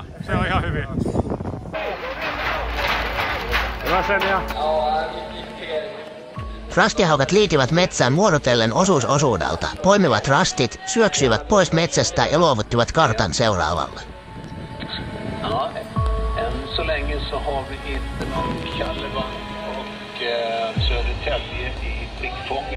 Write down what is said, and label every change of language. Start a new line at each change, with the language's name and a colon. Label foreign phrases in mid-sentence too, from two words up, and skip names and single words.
Finnish: Se on ihan hyvin. Hyvä Senja. Rastihaukat liitivät metsään muodotellen osuus osuudelta, poimivat rastit, syöksyivät pois metsästä ja luovuttivat kartan seuraavalle.
Swedish: Ja, än så länge så har vi inte någon kalva och Södertälje i blickfånget.